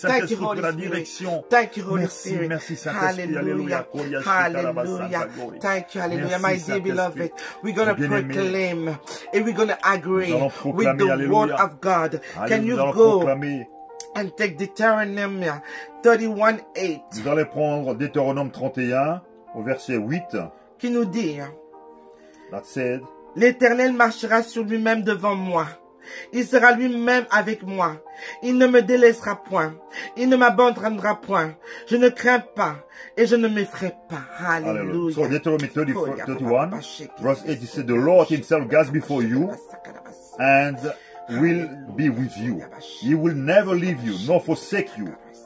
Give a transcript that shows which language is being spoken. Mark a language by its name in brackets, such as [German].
[English] Thank you, Holy Spirit. Thank you, Holy Spirit. Hallelujah. Hallelujah. Thank you, hallelujah. My dear beloved, we're going to proclaim and we're going to agree with the word of God. Can you go and take Deuteronomy 31:8? [French] Vous allez prendre Deutéronome 31 au verset 8. Qui nous dit, [English] That said, [French] l'Éternel marchera sur lui-même devant moi. Il sera lui-même avec moi. Il ne me délaissera point. Il ne m'abandonnera point. Je ne crains pas et je ne m'effraie pas. Hallelujah. [English] So Deuteronomy 31, verse 8, it says, the Lord himself goes before you and will be with you. He will never leave you nor forsake you.